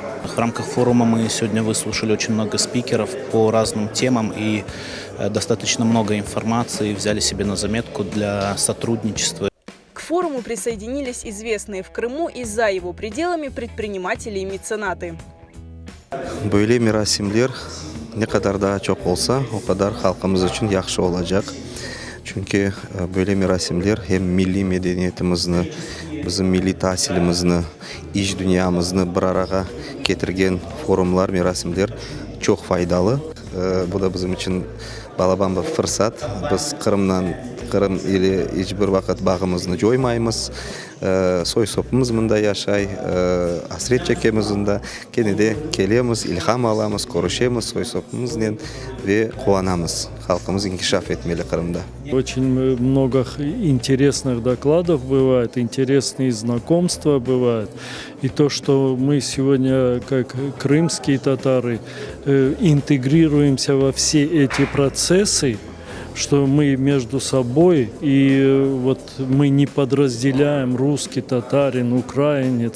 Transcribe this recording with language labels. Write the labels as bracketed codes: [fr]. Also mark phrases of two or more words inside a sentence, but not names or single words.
[ru] В рамках форума мы сегодня выслушали очень много спикеров по разным темам и достаточно много информации взяли себе на заметку для сотрудничества. К форуму присоединились известные в Крыму и за его пределами предприниматели и меценаты. [crh] Böyle merasimler ne kadar daha çok olsa o kadar halkımız için yaxşı olacak. Çünkü böyle merasimler hem milli medeniyetimizni, bizim milli tahsilimizni, iş dünyamızını bir araya getirgen forumlar, merasimler çok faydalı. Bu da bizim için balaban bir fırsat. Biz Kırım ili hiçbir vakit bağımızını joymaymiz. Soy-sopumuz mında yaşay, hasret çekemizinde kenede kelemiz, ilham alamiz, konuşamiz soy-sopumuzla ve kovanamiz. Halkımız inkişaf etmeli Kırım'da. [ru] Очень много интересных докладов бывает, интересные знакомства бывают. И то, что мы сегодня, как крымские татары, интегрируемся во все эти процессы, что мы между собой, и вот мы не подразделяем русский, татарин, украинец.